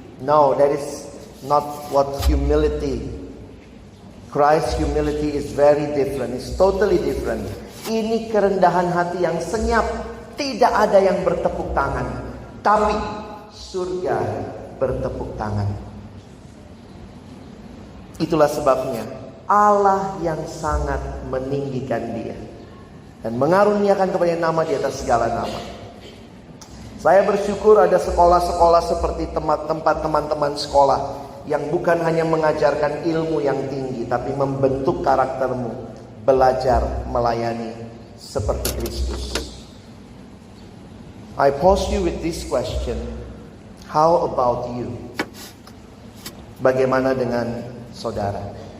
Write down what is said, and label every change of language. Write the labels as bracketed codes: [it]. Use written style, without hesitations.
[en] No, that is not what humility. Christ's humility is very different. It's totally different. [id] Ini kerendahan hati yang senyap. Tidak ada yang bertepuk tangan. Tapi surga bertepuk tangan. Itulah sebabnya Allah yang sangat meninggikan dia dan mengaruniakan kepada nama di atas segala nama. Saya bersyukur ada sekolah-sekolah seperti tempat teman-teman sekolah yang bukan hanya mengajarkan ilmu yang tinggi, tapi membentuk karaktermu, belajar melayani seperti Kristus. [en] I pose you with this question. How about you? [id] Bagaimana dengan saudara?